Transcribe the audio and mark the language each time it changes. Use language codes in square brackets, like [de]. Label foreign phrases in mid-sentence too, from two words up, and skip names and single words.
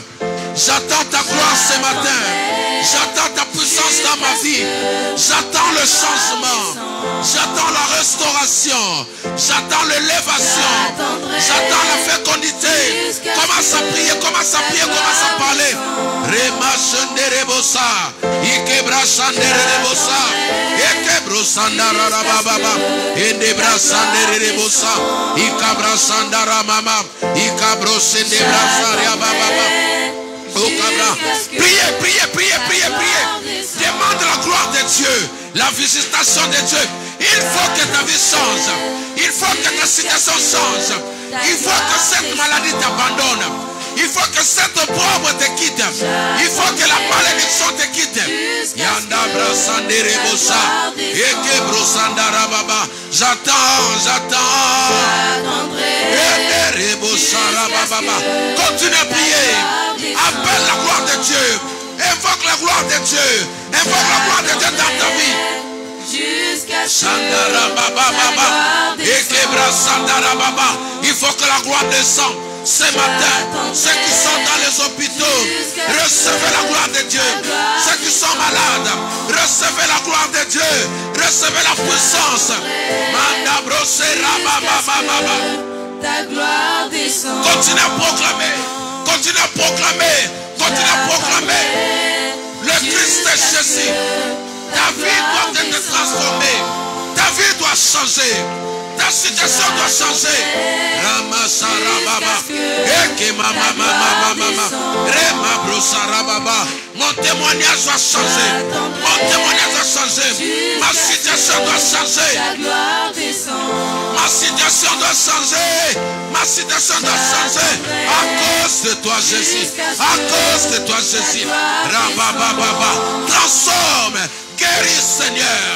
[fr] J'attends ta gloire ce matin. J'attends ta puissance dans ma vie. J'attends le changement. J'attends la restauration. J'attends l'élévation. J'attends la fécondité. Commence à prier, commence à prier, commence à parler. Rema shenderebosa. Ikebra shenderebosa. Ikebro sandara baba. Endebra shenderebosa. Ikabra sandara mama. Ikabro sendebra saria baba. Priez, priez, priez, priez, priez. Demande la gloire de Dieu, la visitation de Dieu. Il faut que ta vie change. Il faut que ta situation change. Il faut que cette maladie t'abandonne. Il faut que cette pauvre te quitte. Il faut que la malédiction te quitte. Yandabra sandere bosa. Eke brosandara baba. J'attends. Continue à prier. Appelle la gloire de Dieu. Invoque la gloire de Dieu. Invoque la gloire de Dieu dans ta vie. Sandara baba baba. Ekebra sandara baba. Il faut que la gloire descende. Ce matin, ceux qui sont dans les hôpitaux, recevez la gloire de Dieu. Ceux qui sont malades, recevez la gloire de Dieu. Recevez la puissance. Manda brosera baba baba. Ta gloire descend. Continue à proclamer. Continue à proclamer. Continue à proclamer. Le Christ est Jésus. Ta vie doit être transformée. Ta vie doit changer. Ta situation doit changer. Ramasara baba. Eke mama mama mama. Rema brosara baba. Mon témoignage doit changer. Mon témoignage doit changer. Ma situation doit changer. Ma situation doit changer. Ma situation doit changer. À cause de toi, Jésus. À cause de toi, Jésus. Rababa baba. Transforme. Guéris, Seigneur.